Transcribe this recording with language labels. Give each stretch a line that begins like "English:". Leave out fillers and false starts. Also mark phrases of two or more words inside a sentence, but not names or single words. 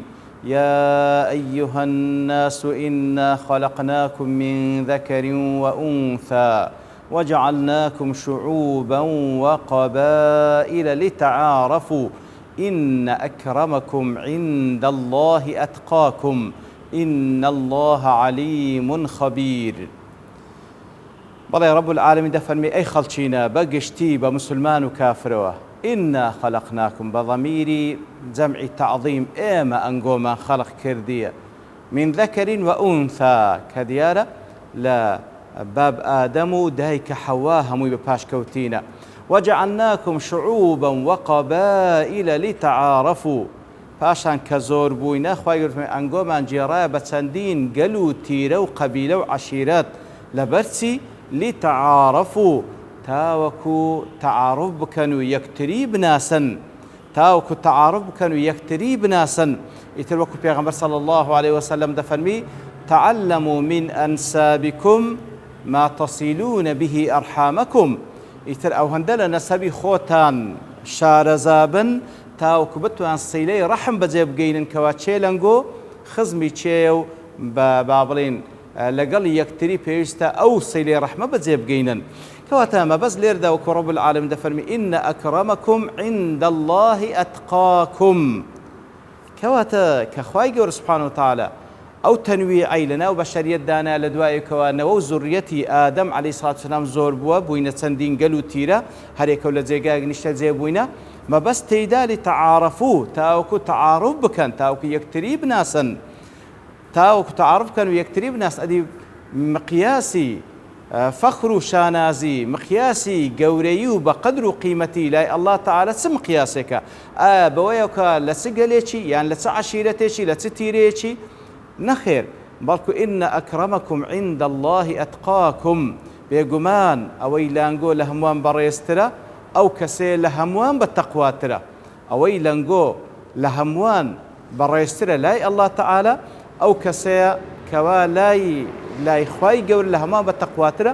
Arabic: يا أيها الناس إنا خلقناكم من ذكر وأنثى وجعلناكم شعوبا وقبائل لتعارفوا إن أكرمكم عند الله أتقاكم إن الله عليم خبير.
Central Kurdish: بەڵێ
Arabic: رب العالمين
Central Kurdish: دەفەرمێ ئەی خەڵچینە بەگشتی بە مسلمان و کافرەوە
Arabic: ئینا خەلەقناکم
Central Kurdish: بە ضەمیری جەمعی تەعظیم ئێمە ئەنگۆمان خەڵق کردیە
Arabic: من ذەکەرین و ئونثا
Central Kurdish: کە دیارە لە باب ئادەم و دایکە حەوا هەمووی بە پاشکەوتینە
Arabic: وجعلناكم شعوبا وقبائل لتعارفوا
Central Kurdish: پاشان کە زۆر بووینە خوای گەورە ئەنگۆمان جێڕایە بە چەندین گەل و تیرە و قەبیلە و عەشیرەت لەبەرچی لتعارفوا تاوەکو تعارف بکەن و یەکتری بناسن تاوەکو تعارف بکەن و یەکتری بناسن. ئیتر وەکو پێغەمبەر
Arabic: صلی الله عليه وسلم
Central Kurdish: دەفەرمی
Arabic: تعلموا من أنسابكم ما تصلون به أرحامكم.
Central Kurdish: ئیتر ئەو هەندە لە نەسەبی خۆتان شارەزابن تاوەکو بتوان سیلەی ڕەحم بەجێ بگەینن کەوا چێلەنگۆ خزمی چێ و با بڵێن لەگەڵ یەکتری پێویستە ئەو سیلەی ڕەحمە بەجێ بگەینن. کەواتە مەبەست لێردا وەکو
Arabic: رب العالمین
Central Kurdish: دەفەرمی
Arabic: ئین ئەکرەمەکم عند الله ئەتقاکم.
Central Kurdish: کەواتە کە خوای گەورە
Arabic: سوبحانە وتەعالە
Central Kurdish: ئەو تەنویعی لەناو بەشەریەتدانا لە دوایەکەوە نەوە و زوڕیەتی ئادەم
Arabic: عەلەیهی سڵاتو وسەلام
Central Kurdish: زۆر بووە بووینە چەندین گەل و تیرە هەرێکە لە جێگایەک نیشتە جێ بووینە مەبەست تێیدا لتەعارەفوو تاوەکو تەعارف بکەن تاوەکو یەکتری بناسن تاوەکو تەعارف بکەن و یەکتری بناسن. ئەدی مقیاسی فەخر و شانازی مقیاسی گەورەیی و بە قەدر و قیمەتی لای
Arabic: الله تعالە
Central Kurdish: چ مقیاسێکە؟ ئایا بەوەیە کە لە چ گەلێکی یان لە چ عەشیرەتێکی لە چ تیرەیەکی؟ نەخێر، بەڵکو
Arabic: ئین ئەکرەمەکم عند الله ئەتقاکم.
Central Kurdish: بێگومان ئەوەی لانگۆ لە هەمووان بەڕێزترە ئەو کەسێ لە هەمووان بە تەقواترە. ئەوەی لەنگۆ لە هەمووان بەڕێزترە لای
Arabic: الله تعالە
Central Kurdish: ئەو کەسەیە کەوا لای خوای گەورە لە هەمووان بە تەقواترە.